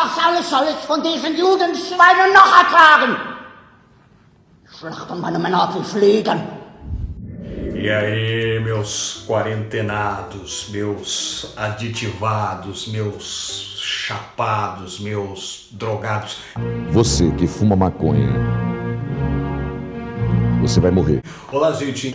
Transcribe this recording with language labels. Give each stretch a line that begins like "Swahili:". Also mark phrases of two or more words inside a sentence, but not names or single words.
German: alles soll es von diesen Judenschweinen noch ertragen. Schlachten meine Männer ab wie Fliegen.
Portuguese: E aí, meus quarentenados, meus aditivados, meus chapados, meus drogados. Você que fuma maconha, você vai morrer. Olá, gente.